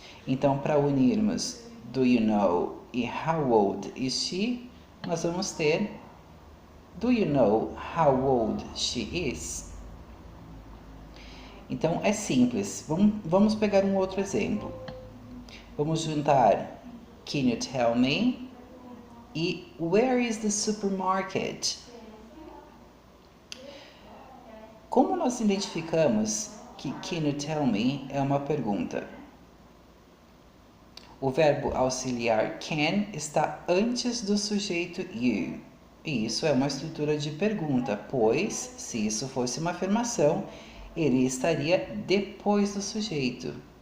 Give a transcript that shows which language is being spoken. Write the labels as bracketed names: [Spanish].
[Portuguese] Então, para unirmos [English] do you know e how old is she, [Portuguese] nós vamos ter [English] do you know how old she is? [Portuguese] Então, é simples. Vamos pegar um outro exemplo. Vamos juntar [English] Can you tell me? E where is the supermarket? [Portuguese] Como nós identificamos que [English] can you tell me [Portuguese] é uma pergunta? O verbo auxiliar can está antes do sujeito you. E isso é uma estrutura de pergunta, pois, se isso fosse uma afirmação, ele estaria depois do sujeito.